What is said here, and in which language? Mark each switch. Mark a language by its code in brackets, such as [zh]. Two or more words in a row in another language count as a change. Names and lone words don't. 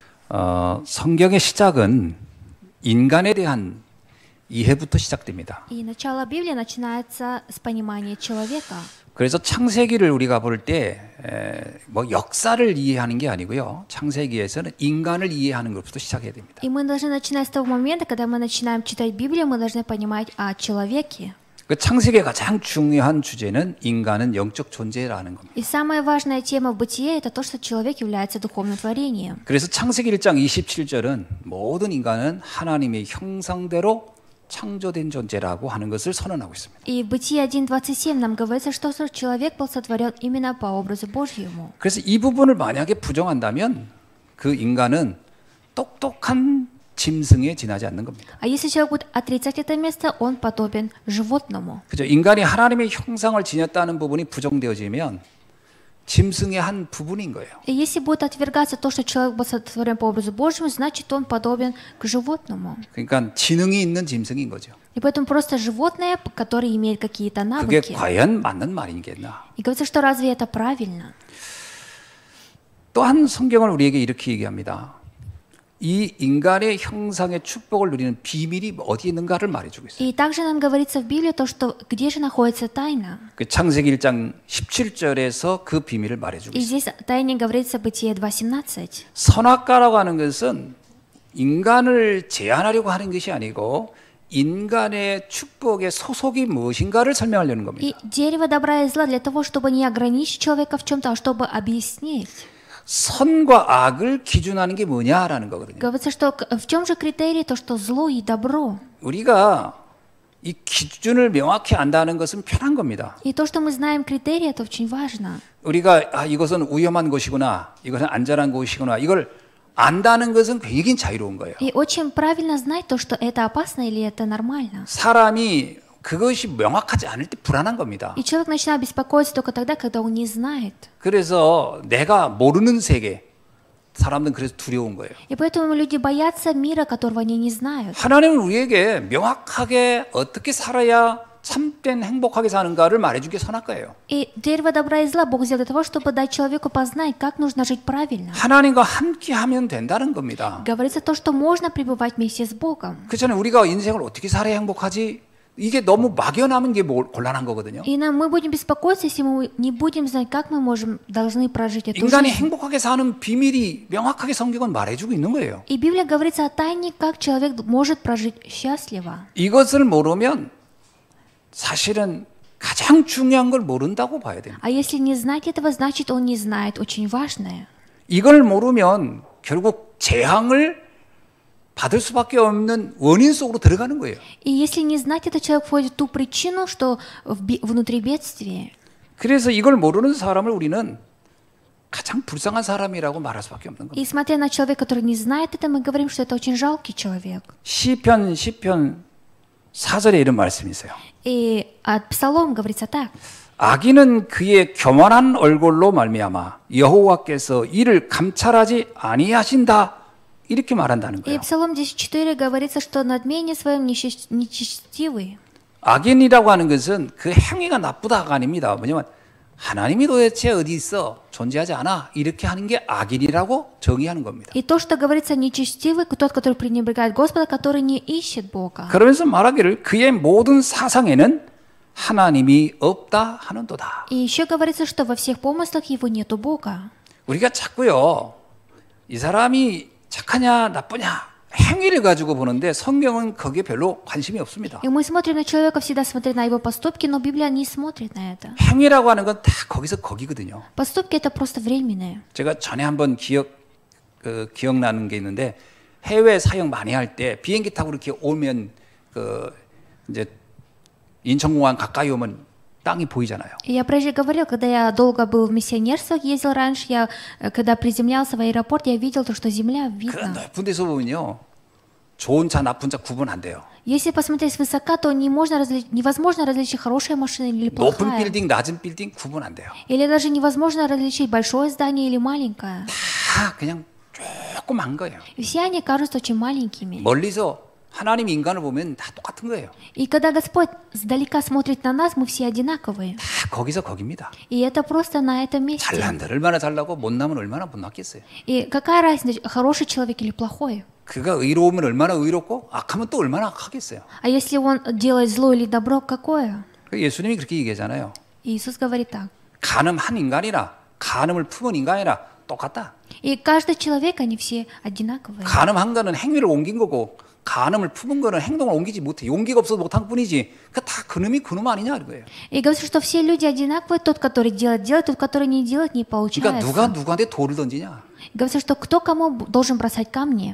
[ko] 성경의 시작은 인간에 대한 이해부터 시작됩니다. [ru] И начало Библии начинается с понимания человека. [ko] 그래서 창세기를 우리가 볼 때 뭐 역사를 이해하는 게 아니고요. 창세기에서는 인간을 이해하는 것부터 시작해야 됩니다. [ru] И мы должны начинать с того момента, когда мы начинаем читать Библию, мы должны понимать о человеке. [ko] 그 창세기의 가장 중요한 주제는 인간은 영적 존재라는 겁니다. [ru] И самая важная тема в бытие – это то, что человек является духовным творением. [ko] 그래서 창세기 1장 27절은 모든 인간은 하나님의 형상대로 창조된 존재라고 하는 것을 선언하고 있습니다. [ru] И в Бытие 1.27 нам говорится, что человек был сотворен именно по образу Божьему. [ko] 그래서 이 부분을 만약에 부정한다면 그 인간은 똑똑한 짐승에 지나지 않는 겁니다. [ru] А если человек будет отрицать это место, он подобен животному. [ko] 그죠? 인간이 하나님의 형상을 지녔다는 부분이 부정되어지면 짐승의 한 부분인 거예요. [ru] И если будет отвергаться то, что человек был сотворен по образу Божьему, значит, он подобен к животному. [ko] 그러니까 지능이 있는 짐승인 거죠. [ru] И поэтому просто животное, которое имеет какие-то [ko] 그게 [ru] навыки. [ko] 과연 맞는 말이겠나? [ru] И говорится, что разве это правильно? [ko] 또한 성경을 우리에게 이렇게 얘기합니다. 이 인간의 형상의 축복을 누리는 비밀이 어디에 있는가를 말해주고 있어요. [ru] И также нам говорится в Библии то, что где же находится тайна. [ko] 그 창세기 1장 17절에서 그 비밀을 말해주고 [ru] И [ko] 있어요. [ru] здесь о тайне говорится в Бытие 2.17. [ko] 선악과라고 하는 것은 인간을 제한하려고 하는 것이 아니고 인간의 축복의 소속이 무엇인가를 설명하려는 겁니다. [ru] И дерево добра и зла для того, чтобы не ограничить человека в чем-то, а чтобы объяснить. [ko] 선과 악을 기준하는 게 뭐냐라는 거거든요. [ru] Говорится, что в чем же критерий то, что зло и добро. [ko] 우리가 이 기준을 명확히 안다는 것은 편한 겁니다. [ru] И то, что мы знаем критерии, это очень важно. [ko] 우리가 이것은 위험한 곳이구나, 이것은 안전한 곳이구나, 이걸 안다는 것은 굉장히 자유로운 거예요. [ru] И очень правильно знать то, что это опасно или это нормально. [ko] 사람이 그것이 명확하지 않을 때 불안한 겁니다. [ru] И человек начинает беспокоиться только тогда, когда он не знает. [ko] 그래서 내가 모르는 세계, 사람들은 그래서 두려운 거예요. [ru] И поэтому люди боятся мира, которого они не знают. [ko] 하나님은 우리에게 명확하게 어떻게 살아야 참된 행복하게 사는가를 말해주기 선악과예요. [ru] И дерево добра и зла Бог сделал для того, чтобы дать человеку познать, как нужно жить правильно. [ko] 하나님과 함께 하면 된다는 겁니다. [ru] Говорится то, что можно пребывать вместе с Богом. [ko] 그렇잖아요. 우리가 인생을 어떻게 살아야 행복하지? 이게 너무 막연하면 게 곤란한 거거든요. [ru] И мы будем беспокоиться, если мы не будем знать, как мы должны прожить эту [ko] 인간이 [ru] жизнь. [ko] 행복하게 사는 비밀이 명확하게 성경은 말해주고 있는 거예요. [ru] И Библия говорится о тайне, как человек может прожить счастливо. [ko] 이것을 모르면 사실은 가장 중요한 걸 모른다고 봐야 됩니다. [ru] А если не знать этого, значит, он не знает очень важное. [ko] 이걸 모르면 결국 재앙을 받을 수밖에 없는 원인 속으로 들어가는 거예요. [ru] И если не знать это, человек входит в ту причину, что внутри бедствия. [ko] 그래서 이걸 모르는 사람을 우리는 가장 불쌍한 사람이라고 말할 수밖에 없는 겁니다. [ru] И смотря на человека, который не знает это, мы говорим, что это очень жалкий человек. [ko] 시편 4절에 이런 말씀이 있어요. [ru] И от Псалом говорится так. [ko] 악인은 그의 교만한 얼굴로 말미암아 여호와께서 이를 감찰하지 아니하신다. 이렇게 말한다는 [ru] И [ko] 거예요. [ru] в Псалом 10.4 говорится, что надмене своем нечестивый. [ko] 악인이라고 하는 것은 그 행위가 나쁘다가 아닙니다. 뭐냐면 하나님이 도대체 어디 있어? 존재하지 않아? 이렇게 하는 게 악인이라고 정의하는 겁니다. [ru] И то, что говорится нечестивый, тот, который пренебрегает Господа, который не ищет Бога. [ko] 그러면서 말하기를 그의 모든 사상에는 하나님이 없다 하는도다. [ru] И еще говорится, что во всех помыслах его нету Бога. [ko] 우리가 자꾸요 이 사람이 착하냐 나쁘냐 행위를 가지고 보는데 성경은 거기에 별로 관심이 없습니다. [ru] И мы смотрим на человека, всегда смотрим на его поступки, но Библия не смотрит на это. [ko] 행위라고 하는 건 다 거기서 거기거든요. [ru] Поступки это просто временные. [ko] 제가 전에 한번 기억나는 게 있는데 해외 사역 많이 할 때 비행기 타고 이렇게 오면 이제 인천공항 가까이 오면 땅이 보이잖아요. [ru] Я прежде говорил, когда я долго был в миссионерствах, ездил раньше, когда приземлялся в аэропорт, я видел то, что земля [ko] 그 [ru] видно. [ko] 높은 데서 보면요, 좋은 차, 나쁜 차 구분 안 돼요. [ru] Если посмотреть свысока, то невозможно различить хорошая машина или [ko] 높은 [ru] плохая. [ko] 빌딩, 낮은 빌딩 구분 안 돼요. [ru] Или даже невозможно различить большое здание или маленькое. [ko] 다 그냥 조그만 거예요. [ru] И все они кажутся очень маленькими. [ko] 멀리서 하나님이 인간을 보면 다 똑같은 거예요. [ru] И когда Господь сдалека смотрит на нас, мы все одинаковые. [ko] 다 거기서 거깁니다. [ru] И это просто на этом месте. [ko] 잘난 들 얼마나 잘나고 못나면 얼마나 못났겠어요. [ru] И какая разница, хороший человек или плохой? [ko] 그가 의로우면 얼마나 의롭고 악하면 또 얼마나 악하겠어요. [ru] А если он делает зло или добро, какое? [ko] 예수님이 그렇게 얘기하잖아요. [ru] Иисус говорит так. [ko] 간음한 인간이나 간음을 품은 인간이나 똑같다. И каждый человек, они все одинаковые. 간음한 거는 행위를 옮긴 거고 간음을 품은 거는 행동을 옮기지 못해. 용기가 없어서 못한 뿐이지. 다 그놈이 그놈 아니냐 이거예요. [ru] И говорит, что все люди одинаковые. Тот, который делает, делает. Тот, который не делает, не получается. [ko] 그러니까 누가 누구한테 돌을 던지냐. [ru] Говорится, что кто кому должен бросать камни.